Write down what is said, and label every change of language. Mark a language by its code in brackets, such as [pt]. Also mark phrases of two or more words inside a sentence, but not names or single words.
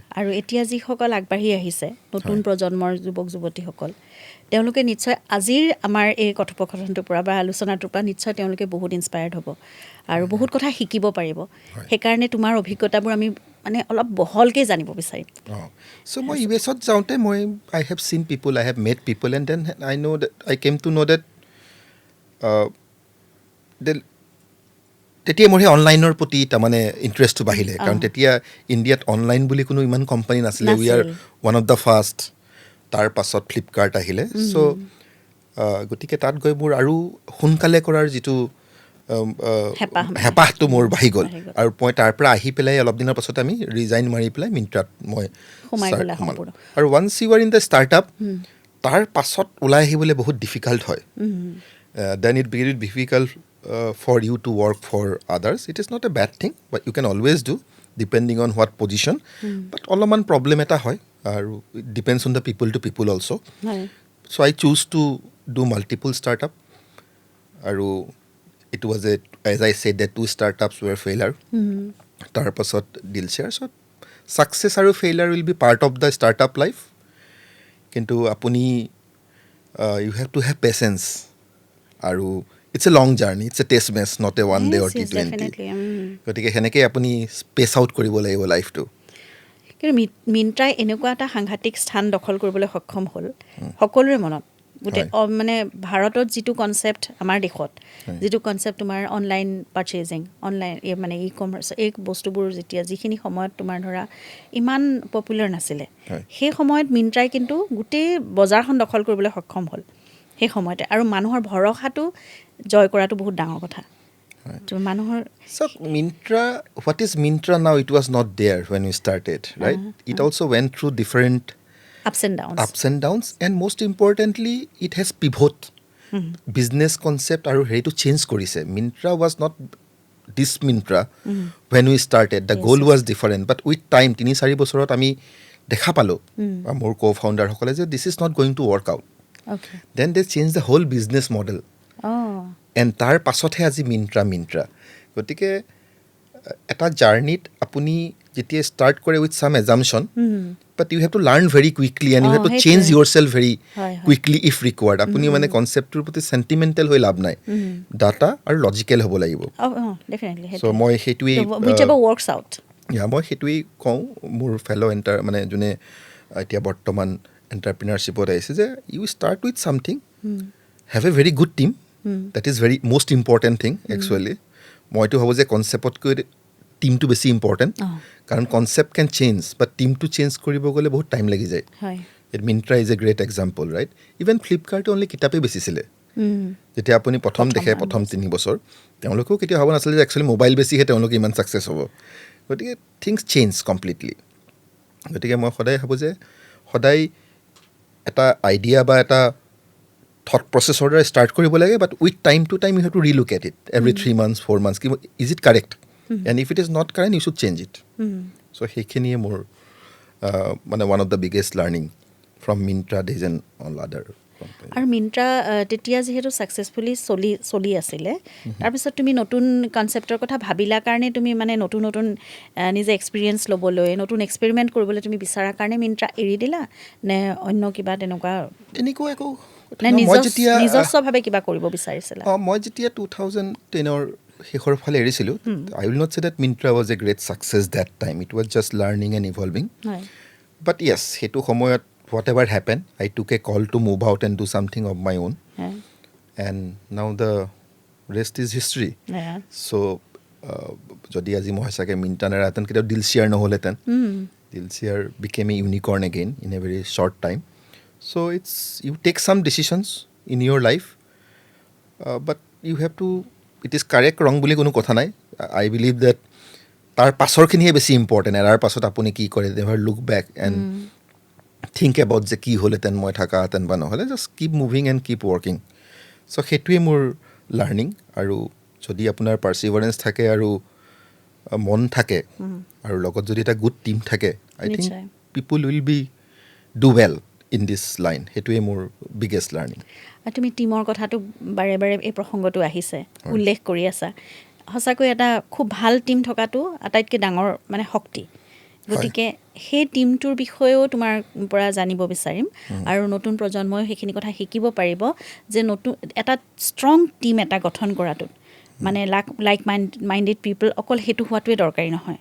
[as] আৰু এতিয়া যিসকল আগবাঢ়ি আহিছে নতুন প্ৰজন্মৰ যুৱক যুৱতীসকল, তেওঁলোকে নিশ্চয় আজিৰ আমাৰ এই কথোপকথনটোৰ পৰা বা আলোচনাটোৰ পৰা নিশ্চয় তেওঁলোকে বহুত ইনস্পায়াৰ্ড হ'ব আৰু বহুত কথা শিকিব পাৰিব। সেইকাৰণে তোমাৰ অভিজ্ঞতাবোৰ আমি মানে অলপ বহলকৈ জানিব বিচাৰিম। চ' মই US-ত যাওঁতে [en] I have seen people, I have met people, and then I came to know that [as] তেতিয়া মোৰ সেই অনলাইনৰ প্ৰতি তাৰমানে ইণ্টাৰেষ্টটো বাঢ়িলে। কাৰণ তেতিয়া ইণ্ডিয়াত অনলাইন বুলি কোনো ইমান কোম্পানী নাছিলে, [en] We are one of the first. [as] তাৰ পাছত ফ্লিপকাৰ্ট আহিলে। চ' গতিকে তাত গৈ মোৰ আৰু সোনকালে কৰাৰ যিটো হেঁপাহটো মোৰ বাঢ়ি গ'ল, আৰু মই তাৰ পৰা আহি পেলাই অলপ দিনৰ পাছত আমি ৰিজাইন মাৰি পেলাই মিণ্ট্ৰাত মই সোমালোঁ। আৰু [en] once you are in the startup, [as] তাৰ পাছত ওলাই আহিবলৈ বহুত ডিফিকাল্ট হয়। [en] then it very difficult for you to work for others. It is not a bad thing, but you can always do depending on what position. But [as] অলপমান প্ৰব্লেম এটা হয়, আৰু [en] it depends on the people to people also. So I choose to do multiple startup, আৰু it was as I said, that 2 startups were failure. [as] তাৰ পাছত Dealshare. [en] So success আৰু failure will be part of the startup life. [as] কিন্তু আপুনি [en] you have to have patience, আৰু it's a long journey, it's a test match, not a one day or T20. [as] গতিকে সেনেকৈ আপুনি [en] space out [as] কৰিব লাগিব লাইফটো। কিন্তু মিণ্ট্ৰাই এনেকুৱা এটা সাংঘাতিক স্থান দখল কৰিবলৈ সক্ষম হ'ল সকলোৰে মনত। গোটেই মানে ভাৰতত যিটো কনচেপ্ট, আমাৰ দেশত যিটো কনচেপ্ট তোমাৰ [en] online purchasing, [as] অনলাইন মানে ই কমাৰ্চ, এই বস্তুবোৰ যিখিনি সময়ত তোমাৰ ধৰা ইমান পপুলাৰ নাছিলে, সেই সময়ত মিণ্ট্ৰাই কিন্তু গোটেই বজাৰখন দখল কৰিবলৈ সক্ষম হ'ল সেই সময়তে। আৰু মানুহৰ ভৰসাটো জয় কৰাটো বহুত ডাঙৰ কথা। মানুহৰ [en] Myntra, what is Myntra now? It was not there when we started, right? It also went through different ups and downs, and most importantly, it has pivot. Business concept [as] আৰু হেতু চেঞ্জ কৰিছে. [en] Myntra was not this Myntra when we started. The goal was different, but with time, [as] 3-4 বছৰত আমি দেখা পালো মোৰ co-founder সকলে যে [en] this is not going to work out. Okay. Then they changed the whole business model. [as] And তাৰ পাছতহে আজি মিণ্ট্ৰা। গতিকে এটা জাৰ্ণিত আপুনি যেতিয়া ষ্টাৰ্ট কৰে [en] with some assumption, but you have to learn very quickly and you have to change yourself very quickly if required. [as] আপুনি মানে কনচেপ্টটোৰ প্ৰতি চেণ্টিমেণ্টেল হৈ লাভ নাই, ডাটা আৰু লজিকেল হ'ব লাগিব। চ' মই সেইটোৱেই কওঁ মোৰ ফেল' মানে যোনে এতিয়া বৰ্তমান এণ্টাৰপ্ৰিনাৰশ্বিপত আহিছে, যে [en] you start with something, have a very good team. That is very most important thing actually. [as] মইতো ভাবোঁ যে কনচেপ্টতকৈ টিমটো বেছি ইম্পৰ্টেণ্ট, কাৰণ [en] concept can change, but [as] টিমটো চেঞ্জ কৰিব গ'লে বহুত টাইম লাগি যায়। [en] Myntra is a great example, right? [as] ইভেন ফ্লিপকাৰ্টে অনলি কিতাপেই বেচিছিলে যেতিয়া আপুনি প্ৰথম দেখে, প্ৰথম 3 বছৰ। তেওঁলোকেও কেতিয়া ভাবা নাছিলে যে একচুৱেলি মোবাইল বেছিহে তেওঁলোকে ইমান ছাকচেছ হ'ব। গতিকে [en] things change completely. [as] গতিকে মই সদায় ভাবোঁ যে সদায় এটা আইডিয়া বা এটা থট প্ৰচেছৰ দ্বাৰা ষ্টাৰ্ট কৰিব লাগে, [en] but with time to time you have to relook at it every 3 months 4 months, is it correct, and if it is not correct you should change it. [as] চ' সেইখিনিয়ে মোৰ মানে [en] one of the biggest learning from Myntra days and all other company. [as] আৰু মিণ্ট্ৰা তেতিয়া যিহেতু ছাকচেছফুলি চলি আছিলে, তাৰপিছত তুমি নতুন কনচেপ্টৰ কথা ভাবিলা কাৰণে তুমি মানে নতুন নিজে এক্সপিৰিয়েঞ্চ ল'বলৈ, নতুন এক্সপেৰিমেণ্ট কৰিবলৈ তুমি বিচৰাৰ কাৰণে মিণ্ট্ৰা এৰি দিলা, নে অন্য কিবা তেনেকুৱা একো নিজস্বভাৱে কিবা কৰিব বিচাৰিছিলা? মই যেতিয়া 2010-ৰ শেষৰ ফালে এৰিছিলোঁ, [en] I will not say that Myntra was a great success that time, it was just learning and evolving. but yes, [as] সেইটো সময়ত [en] whatever happen, I took a call to move out and do something of my own, and now the rest is history. [as] চ' যদি আজি মই সঁচাকৈ মিণ্ট্ৰা নেৰাহেঁতেন, কেতিয়াও ডিলশ্বেয়াৰ নহ'লহেঁতেন। [en] Dealshare became a unicorn again in a very short time. So you take some decisions in your life, but you have to, it is correct wrong [as] বুলি কোনো কথা নাই. [en] I believe that [as] তাৰ পাছৰখিনিহে বেছি ইম্পৰ্টেণ্ট। এৰাৰ পাছত আপুনি কি কৰে, [en] never look back and think about [as] যে কি হ'লহেঁতেন, মই থাকাহেঁতেন বা নহ'লে, [en] just keep moving and keep working. [as] চ' সেইটোৱে মোৰ লাৰ্ণিং। আৰু যদি আপোনাৰ পাৰ্চিভাৰেঞ্চ থাকে আৰু মন থাকে আৰু লগত যদি এটা গুড টিম থাকে, [en] I think people will be do well in this line. [as] সেইটোৱে মোৰ বিগেষ্ট লাৰ্ণিং। তুমি টিমৰ কথাটো বাৰে বাৰে এই প্ৰসংগটো আহিছে, উল্লেখ কৰি আছা। সঁচাকৈ এটা খুব ভাল টিম থকাটো আটাইতকৈ ডাঙৰ মানে শক্তি। গতিকে সেই টিমটোৰ বিষয়েও তোমাৰ পৰা জানিব বিচাৰিম, আৰু নতুন প্ৰজন্মই সেইখিনি কথা শিকিব পাৰিব যে নতুন এটা ষ্ট্ৰং টিম এটা গঠন কৰাটোত মানে [en] like minded people [as] অকল সেইটো হোৱাটোৱে দৰকাৰী নহয়।